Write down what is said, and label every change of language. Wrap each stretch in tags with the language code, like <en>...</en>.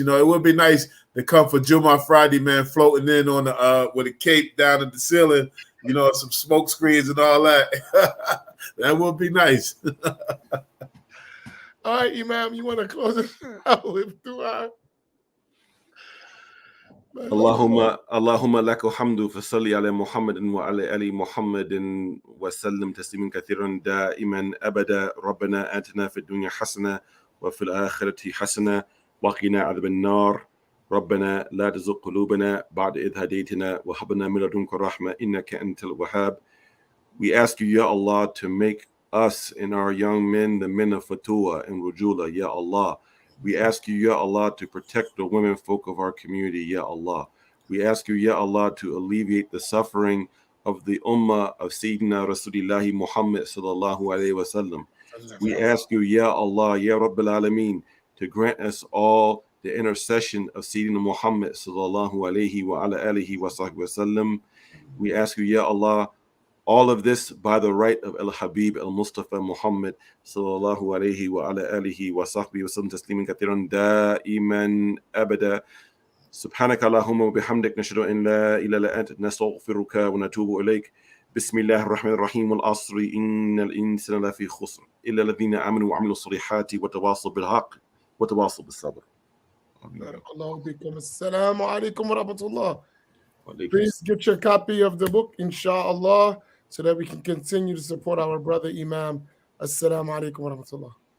<en>It would be nice to come for Jummah Friday, man, floating in on the with a cape down at the ceiling, some smoke screens and all that. That would be nice. All right, Imam, you want to close it out with dua?</en> <ar>اللهم لك الحمد فصل على محمد وعلى آل محمد وسلم تسليما كثيرا دائما أبدا. ربنا آتنا في الدنيا حسنة وفي الآخرة حسنة وقنا عذاب النار. ربنا لا تزغ قلوبنا بعد إذ هديتنا وهب لنا من لدنك رحمة إنك أنت الوهاب.</ar> <en>We ask you, Ya Allah, to make us and our young men the men of Futuwwah and Rujula, Ya Allah. We ask you, Ya Allah, to protect the women folk of our community, Ya Allah. We ask you, Ya Allah, to alleviate the suffering of the ummah of Sayyidina Rasulillahi Muhammad sallallahu alayhi wa sallam. We ask you, Ya Allah, Ya Rabbil Alameen, to grant us all the intercession of Sayyidina Muhammad sallallahu alayhi wa ala alihi wa sahbihi wa sallam. We ask you, Ya Allah, all of this by the right of Al-Habib Al-Mustafa Muhammad sallallahu alayhi wa ala alihi wa sahbihi wa sallam tasliman kathiran da'iman abada.</en> <ar>سبحانك اللهم وبحمدك نشهد أن لا إله إلا أنت نستغفرك ونتوب إليك. بسم الله الرحمن الرحيم. والعصر إن الإنسان لفي خسر إلا الذين آمنوا وعملوا الصالحات وتواصوا بالحق وتواصوا بالصبر. بارك الله بكم. السلام عليكم ورحمة الله.</ar> <en>Please get your copy of the book, inshallah, so that we can continue to support our brother Imam. Assalamu alaikum wa rahmatullah.</en>